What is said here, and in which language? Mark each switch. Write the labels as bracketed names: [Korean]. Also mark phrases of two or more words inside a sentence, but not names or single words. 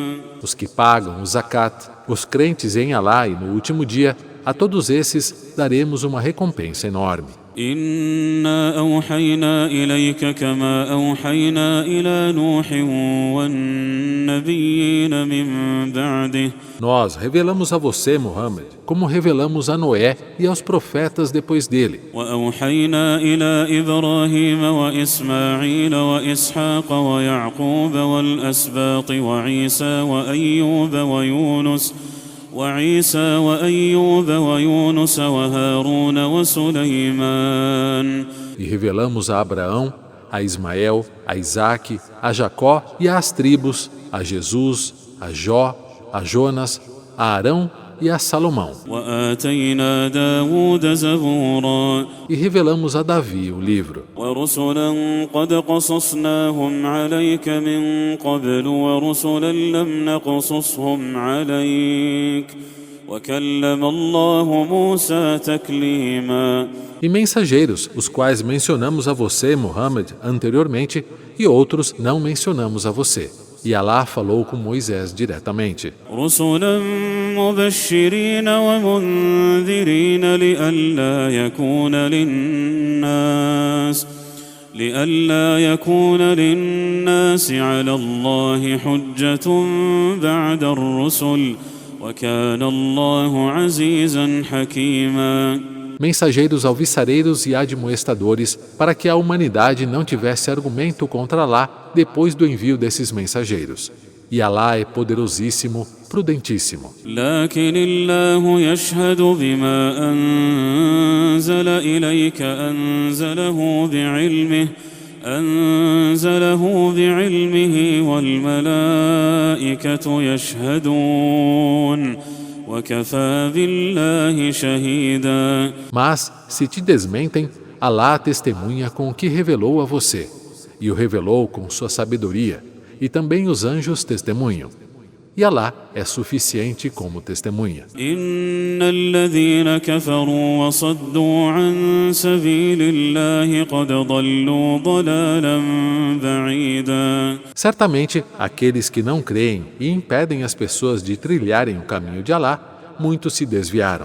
[Portuguese] os que pagam o zakat, os crentes em Alá e no último dia, a todos esses daremos uma recompensa enorme. [Arabic] إنا أوحينا إليك كما أوحينا إلى نوح والنبيين من بعده. [Portuguese] Nós revelamos a você, Muhammad, como revelamos a Noé e aos profetas depois dele. [Arabic] وأوحينا إلى إبراهيم وإسماعيل وإسحاق ويعقوب والأسباط وعيسى وأيوب ويونس وهارون وسليمان. [Portuguese] E revelamos a Abraão, a Ismael, a Isaque, a Jacó e às tribos, a Jesus, a Jó, a Jonas, a Arão e a Salomão. [Arabic] وآتينا داود زبورا. [Portuguese] E revelamos a Davi o livro. [Arabic] ورسلا قد قصصناهم عليك من قبل ورسلا لم نقصصهم عليك وكلم الله موسى تكليما. [Portuguese] E mensageiros, os quais mencionamos a você, Muhammad, anteriormente, e outros não mencionamos a você. E Alá falou com Moisés diretamente. [Arabic] رسلا مبشرين ومنذرين لئلا يكون للناس على الله حجة بعد الرسل وكان الله عزيزا حكيما. [Portuguese] Mensageiros alviçareiros e admoestadores, para que a humanidade não tivesse argumento contra Alá depois do envio desses mensageiros. E Alá é poderosíssimo, prudentíssimo. [Arabic] لكن الله يشهد بما أنزل إليك أنزله بعلمه والملائكة يشهدون وكفى بالله شهيدا. [Portuguese] Mas, se te desmentem, Alá testemunha com o que revelou a você, e o revelou com sua sabedoria, e também os anjos testemunham. E Alá é suficiente como testemunha. [Arabic] إن الذين كفروا وصدوا عن سبيل الله قد ضلوا ضلالا بعيدا. [Portuguese] Certamente, aqueles que não creem e impedem as pessoas de trilharem o caminho de Alá, muitos se desviaram.